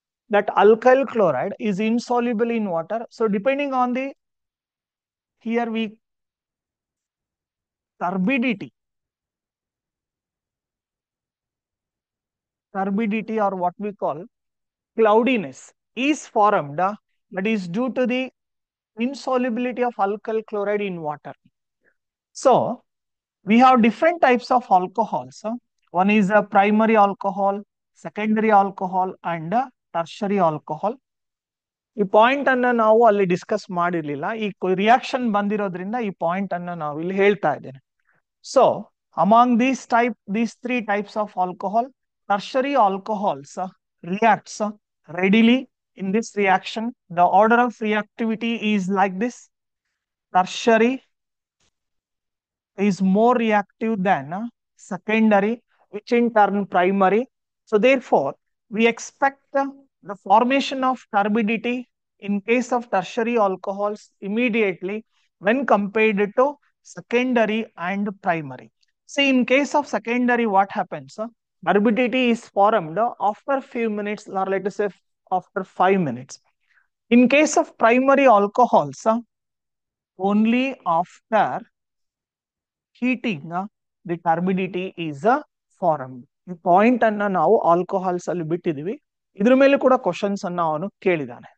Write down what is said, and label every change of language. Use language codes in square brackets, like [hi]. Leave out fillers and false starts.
[en] That alkyl chloride is insoluble in water. So depending on the here we turbidity or what we call cloudiness is formed, that is due to the insolubility of alkyl chloride in water. So we have different types of alcohols. One is a primary alcohol, secondary alcohol, and tertiary alcohol. [kn] ಈ point ಅನ್ನ ನಾವು ಅಲ್ಲಿ discuss ಮಾಡಿರ್ಲಿಲ್ಲ. ಈ reaction ಬಂದಿರೋದ್ರಿಂದ ಈ point ಅನ್ನ ನಾವು ಇಲ್ಲಿ ಹೇಳ್ತಾ ಇದ್ದೇನೆ. [en] So among these three types of alcohol, tertiary alcohols reacts readily in this reaction. The order of reactivity is like this. Tertiary is more reactive than secondary, which in turn primary. So therefore, we expect the formation of turbidity in case of tertiary alcohols immediately when compared to secondary and primary. See, in case of secondary, what happens? Turbidity is formed after few minutes, or let us say after 5 minutes. In case of primary alcohols, only after heating the turbidity is formed. [kn] ಈ point ಅನ್ನ ನಾವು alcohols ಅಲ್ಲಿ ಬಿಟ್ಟಿದೀವಿ. ಇದ್ರ ಮೇಲೆ ಕೂಡ questions ಅನ್ನ ಅವನು ಕೇಳಿದಾನೆ.